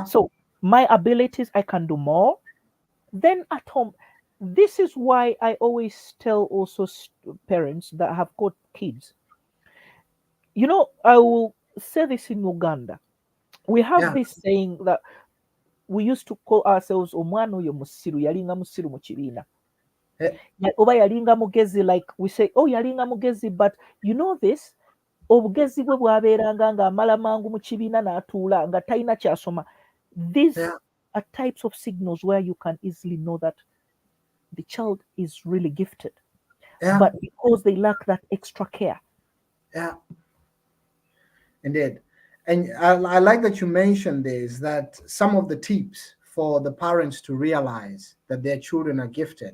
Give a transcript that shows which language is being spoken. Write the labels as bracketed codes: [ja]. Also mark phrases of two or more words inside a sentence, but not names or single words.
[en] So my abilities, I can do more. Then at home, this is why I always tell also parents that have got kids. I will say this in Uganda. We have yeah, this saying that we used to call ourselves [lg] omwana oyo musiru, yalinga musiru mu kibiina. [en] yeah, [lg] Oba yalinga mugezi, [en] like we say, [lg] oh, yalinga mugezi, [en] but you know this, [lg] obugezi bwe bwabeeranga ng'amala mangu mu kibiina n'atuula nga talina kyasoma. [en] These yeah, are types of signals where you can easily know that the child is really gifted, yeah, but because they lack that extra care. yeah. Indeed. And I like that you mentioned this, that some of the tips for the parents to realize that their children are gifted.